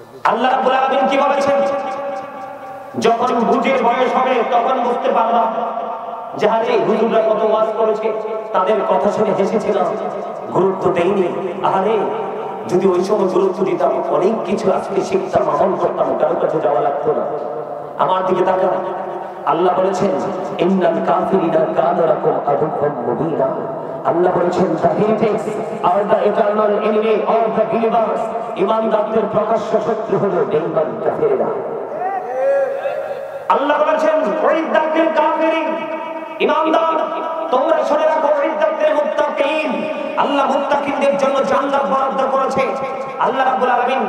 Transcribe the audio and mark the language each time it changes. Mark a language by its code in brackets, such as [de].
[bn] আল্লাহ রাব্বুল আলামিন কি বলেছেন? যখন বুঝের বয়স হবে তখন বুঝতে পারবা যে আরে হুজুররা কত ওয়াজ করেছে, তাদের কথা শুনে হেসেছিলাম, গুরুত্ব দেইনি। আরে যদি ওই সময় গুরুত্ব দিতাম অনেক কিছু আজকে শিখতাম, আমল করতাম, কারো কাছে যাওয়া লাগতো না। আমার দিকে তাকান। আল্লাহ বলেছেন [ar] ইন্নাল কাফিরিনা কানু লাকুম আদুওয়ান মুবিনা। [bn] আল্লাহ বলেছেন [en] the heretics are the eternal enemy of the believers. [bn] ঈমানদারদের প্রকাশ্য শত্রু হলো বেঈমান কাফেররা। আল্লাহ বলেছেন [ar] ওয়াইদাকিল কাফিরিন, [bn] ঈমানদার তোমরা শুনে রাখো, [ar] ওয়াইদাকিল মুত্তাকিন, [bn] আল্লাহ মুত্তাকিনদের জন্য জান্নাত বরাদ্দ করেছে আল্লাহ রাব্বুল আলামিন।